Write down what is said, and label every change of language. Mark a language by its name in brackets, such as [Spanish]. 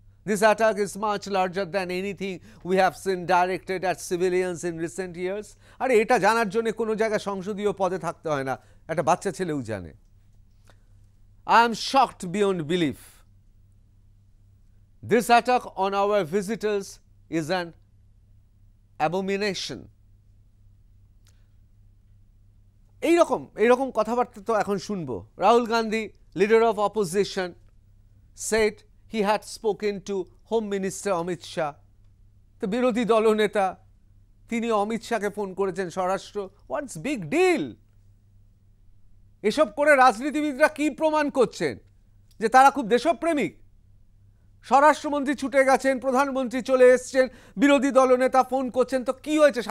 [English] This attack is much larger than anything we have seen directed at civilians in recent years. [Bangla] আরে এটা জানার জন্য কোনো জায়গায় সংসদীয় পদে থাকতে হয় না, একটা বাচ্চা ছেলেও জানে। [English] I am shocked beyond belief. This attack on our visitors is an abomination. [Bangla] এইরকম কথাবার্তা তো এখন শুনবো। [English] Rahul Gandhi, leader of opposition, said he had spoken to Home Minister Amit Shah. [Bangla] তো বিরোধী দলনেতা তিনি অমিত শাহকে ফোন করেছেন স্বরাষ্ট্র। [English] What's big deal? [Bangla] এসব করে রাজনীতিবিদরা কি প্রমাণ করছেন? যে তারা খুব দেশপ্রেমিক। স্বরাষ্ট্রমন্ত্রী ছুটে গেছেন, প্রধানমন্ত্রী চলে এসছেন, বিরোধী দলনেতা ফোন করছেন, তো কি হয়েছে?